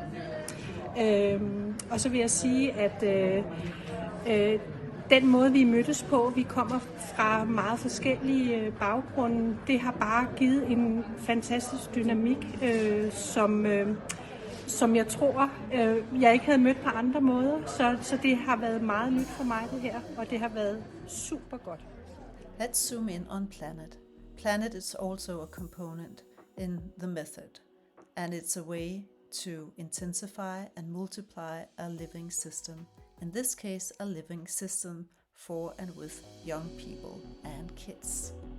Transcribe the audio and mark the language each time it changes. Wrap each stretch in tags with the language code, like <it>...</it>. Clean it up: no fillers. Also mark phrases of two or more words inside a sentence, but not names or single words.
<da>Og så vil jeg sige, at den måde, vi mødtes på, vi kommer fra meget forskellige baggrunde, det har bare givet en fantastisk dynamik, som jeg tror, jeg ikke havde mødt på andre måder. Så det har været meget nyt for mig, det her, og det har været super godt.</da> <en>Let's zoom in on planet. Planet is also a component in the method, and it's a way to intensify and multiply a living system. In this case, a living system for and with young people and kids.</en>